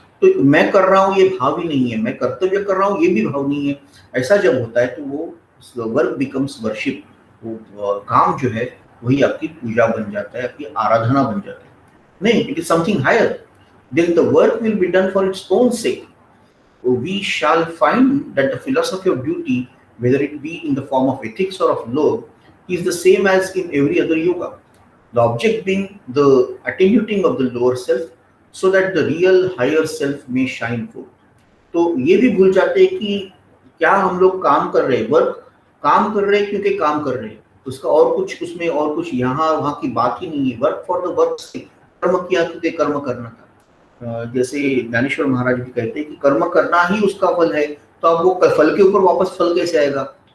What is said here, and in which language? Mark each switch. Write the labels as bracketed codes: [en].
[hi] तो मैं कर रहा हूँ ये भाव ही नहीं है, मैं कर्तव्य कर रहा हूँ ये भी भाव नहीं है। ऐसा जब होता है तो वो [en] work becomes worship, [hi] वो काम जो है वही आपकी पूजा बन जाता है, आपकी आराधना बन जाता है। नहीं, [en] It is something higher. Then the work will be done for its own sake. We shall find that the philosophy of duty, whether it be in the form of ethics or of law, is the same as in every other yoga. The object being the attenuating of the lower self, so that the real higher self may shine forth. [hi] तो ये भी भूल जाते हैं कि क्या हम लोग काम कर रहे हैं, वर्क काम कर रहे हैं क्योंकि काम कर रहे हैं, उसका और कुछ उसमें और कुछ यहाँ वहाँ की बात ही नहीं है। [en] work for the work [hi] से, कर्म किया क्योंकि कर्म करना था। जैसे ज्ञानेश्वर महाराज भी कहते हैं कि कर्म करना ही उसका फल है, तो अब वो फल के ऊपर वापस फल कैसे आएगा?